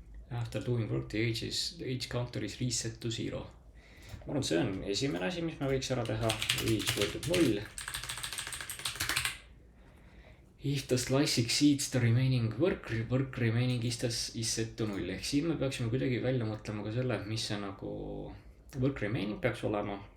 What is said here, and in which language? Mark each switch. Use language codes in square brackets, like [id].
[en] After doing work, the age counter is reset to 0. [et] Ma arvan, see on esimene asi, mis me võiks ära teha. Age võrdub 0. [en] If the slice exceeds the remaining work remaining is set to 0. [et] Ehk siin me peaksime kuidagi välja mõtlema ka selle, mis see nagu work remaining peaks olema.